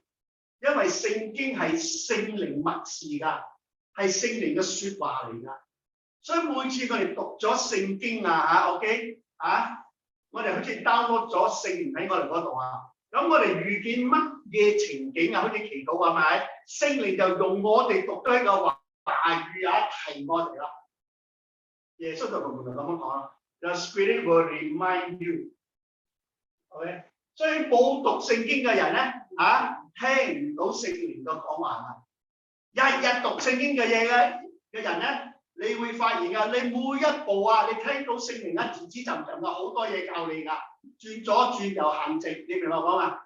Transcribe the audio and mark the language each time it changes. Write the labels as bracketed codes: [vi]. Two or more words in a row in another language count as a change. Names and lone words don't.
[yue] 因為聖經係聖靈默示㗎，係聖靈嘅説話嚟㗎，所以每次我哋讀咗聖經啊嚇 ，OK 啊，我哋好似 download 咗聖靈喺我哋嗰度啊，咁我哋遇見乜嘢情景啊，好似祈禱係咪？聖靈就用我哋讀咗一個話語啊提我哋啦。耶穌就同門徒咁樣講啦 ， [en] The Spirit will remind you。 [yue] OK， 所以冇讀聖經嘅人咧嚇。聽唔到聖靈嘅講話啊！日日讀聖經嘅嘢嘅人咧，你會發現啊，你每一步啊，你聽到聖靈啊，字字沉沉啊，好多嘢教你㗎，轉左轉右行直，你明白講嘛？